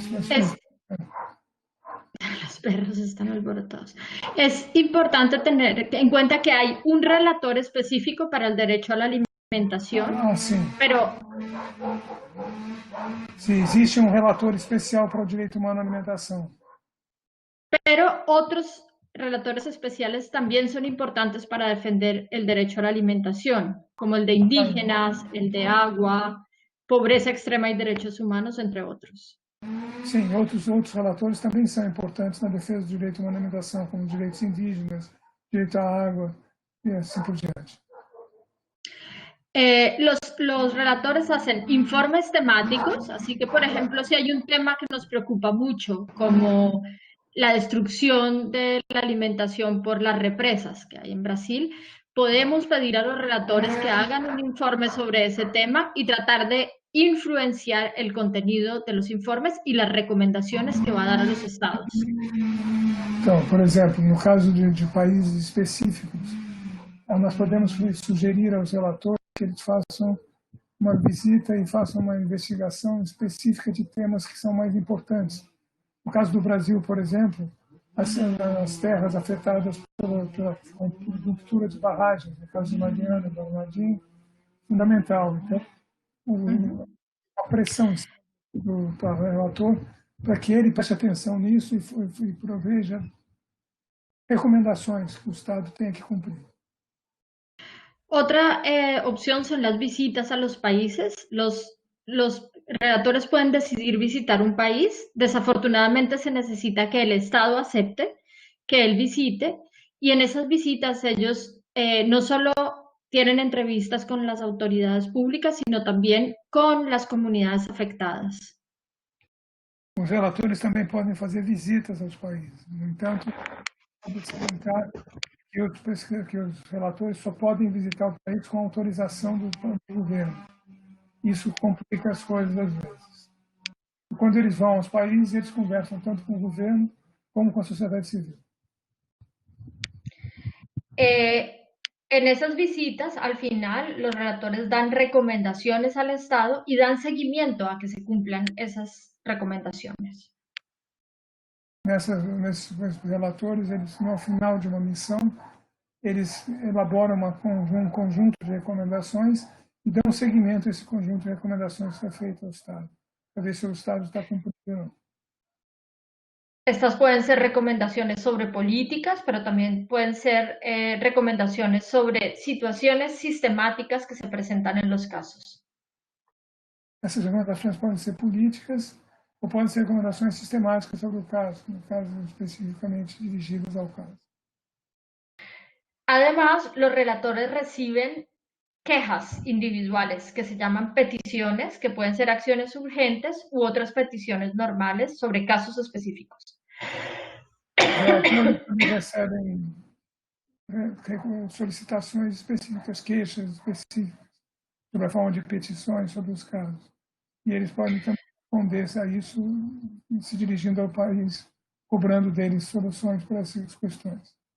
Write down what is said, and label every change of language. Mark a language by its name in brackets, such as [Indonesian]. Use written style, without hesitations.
[Spanish] Es, los perros están alborotados. Es importante tener en cuenta que hay un relator específico para el derecho a la alimentación, [Portuguese] sim. [Spanish] pero [Portuguese] Se existe relator especial para o direito humano à alimentação. [Spanish] Pero otros relatores especiales también son importantes para defender el derecho a la alimentación, como el de indígenas, el de agua, pobreza extrema y derechos humanos, entre otros. [Portuguese] Sim, outros relatores também são importantes na defesa do direito a uma alimentação, como direitos indígenas, direito à água e assim por diante. [Spanish] Los relatores hacen informes temáticos, así que, por ejemplo, si hay un tema que nos preocupa mucho, como la destrucción de la alimentación por las represas que hay en Brasil, podemos pedir a los relatores que hagan un informe sobre ese tema y tratar de influenciar el contenido de los informes y las recomendaciones que va a dar a los estados. [Portuguese] Então, por exemplo, no caso de países específicos, nós podemos sugerir aos relatores que eles façam uma visita e façam uma investigação específica de temas que são mais importantes. No caso do Brasil, por exemplo, as terras afetadas pela ruptura de barragens, no caso de Mariana, do Brumadinho, fundamental. Então, a pressão do relator para que ele preste atenção nisso e proveja recomendações que o Estado tenha que cumprir. [Spanish] Otra opción son las visitas a los países. Los relatores pueden decidir visitar un país. Desafortunadamente se necesita que el Estado acepte que él visite y en esas visitas ellos no solo tienen entrevistas con las autoridades públicas, sino también con las comunidades afectadas. [Portuguese] Os relatores também podem fazer visitas aos países. No entanto, pode salientar que os relatores só podem visitar o país com autorização do governo. Isso complica as coisas às vezes. E quando eles vão aos países, eles conversam tanto com o governo como com a sociedade civil. [Spanish] En esas visitas, al final, los relatores dan recomendaciones al Estado y dan seguimiento a que se cumplan esas recomendaciones. [Portuguese] Nesses relatores, eles, no final de uma missão, eles elaboram um conjunto de recomendações e dão seguimento a esse conjunto de recomendações que é feito ao Estado, para ver se o Estado está cumprindo ou não. [Spanish] Estas pueden ser recomendaciones sobre políticas, pero también pueden ser recomendaciones sobre situaciones sistemáticas que se presentan en los casos. [Portuguese] Essas recomendações podem ser políticas ou podem ser recomendações sistemáticas sobre o caso, no caso especificamente dirigidas ao caso. [Spanish] Además, los relatores reciben quejas individuales que se llaman peticiones, que pueden ser acciones urgentes u otras peticiones normales sobre casos específicos. [Portuguese] Recebem solicitações específicas, queixas específicas, sobre a forma de petições sobre os casos. E eles podem também responder a isso se dirigindo ao país, cobrando deles soluções para essas questões.